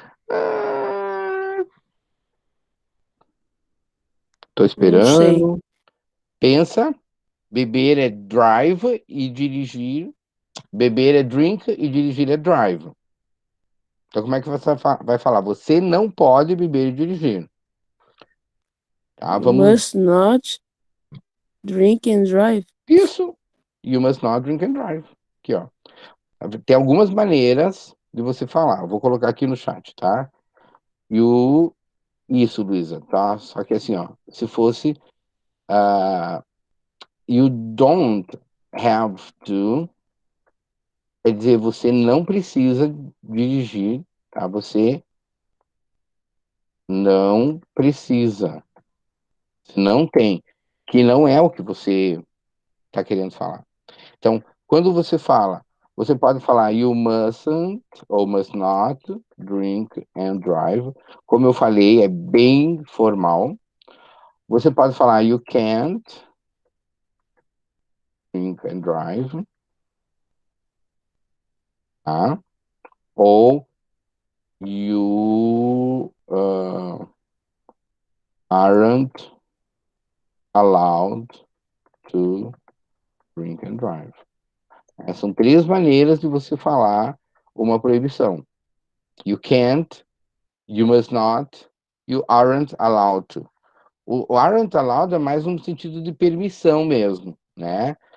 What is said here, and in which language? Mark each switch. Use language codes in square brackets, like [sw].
[pt] Ah, tô Não sei. esperando. Pensa, beber é drive e dirigir. Beber é drink e dirigir é drive. Então, como é que você vai falar? Você não pode beber e dirigir, tá? [en] You [pt] Vamos. [en] must not drink and drive. [pt] Isso. [en] You must not drink and drive. [pt] Aqui, ó. Tem algumas maneiras de você falar. Eu vou colocar aqui no chat, tá? You. Isso, Luísa, tá? Só que assim, ó. Se fosse. [en] Uh, you don't have to. [pt] Quer dizer, você não precisa dirigir, tá? Você não precisa. Você não tem. Que não é o que você está querendo falar. Então, quando você fala, você pode falar [en] you mustn't [pt] ou [en] must not drink and drive. [pt] Como eu falei, é bem formal. Você pode falar [en] you can't drink and drive, [pt] tá? [en] Ou you aren't allowed to drink and drive. [pt] São três maneiras de você falar uma proibição. [en] You can't, you must not, you aren't allowed to. [pt] O [en] aren't allowed [pt] é mais um sentido de permissão mesmo, né?